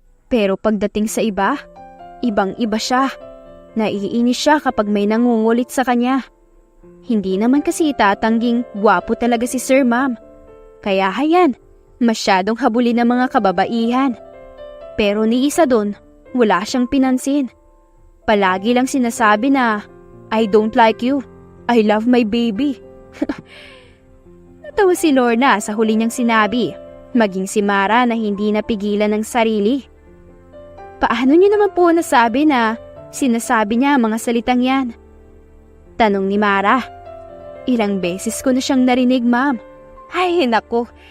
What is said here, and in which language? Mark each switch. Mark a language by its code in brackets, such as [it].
[tl] Pero pagdating sa iba, ibang-iba siya. Naiinis siya kapag may nangungulit sa kanya. Hindi naman kasi tatangging gwapo talaga si Sir Ma'am. Kaya hayan, masyadong habulin ng mga kababaihan. Pero ni isa doon, wala siyang pinansin. Palagi lang sinasabi na, [en] I don't like you. I love my baby. [tl] Natawa si Lorna sa huli niyang sinabi, maging si Mara na hindi napigilan ng sarili. Paano niyo naman po nasabi na sinasabi niya ang mga salitang yan? Tanong ni Mara. Ilang beses ko na siyang narinig, ma'am. Ay, naku.